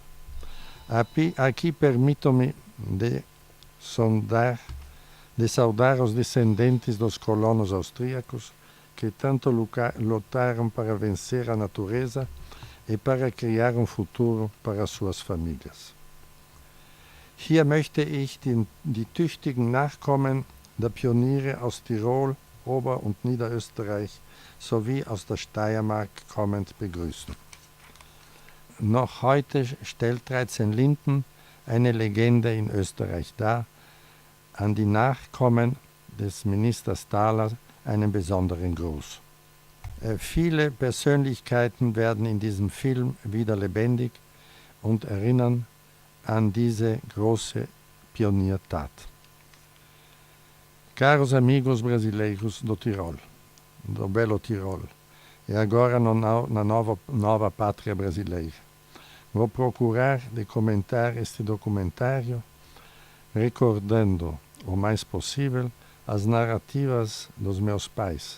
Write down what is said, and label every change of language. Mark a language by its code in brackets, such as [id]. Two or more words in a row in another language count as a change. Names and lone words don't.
[pt] Aqui permito-me de saudar os descendentes dos colonos austríacos que tanto lutaram para vencer a natureza e para criar um futuro para suas famílias. [de] Hier möchte ich die tüchtigen Nachkommen der Pioniere aus Tirol, Ober- und Niederösterreich sowie aus der Steiermark kommend begrüßen. Noch heute stellt Dreizenlinden eine Legende in Österreich dar, an die Nachkommen des Ministers Thaler einen besonderen Gruß. Viele Persönlichkeiten werden in diesem Film wieder lebendig und erinnern an diese große Pioniertat. [pt] Caros amigos brasileiros do Tirol, do belo Tirol, e agora na nova pátria brasileira. Vou procurar de comentar este documentário recordando o mais possível as narrativas dos meus pais.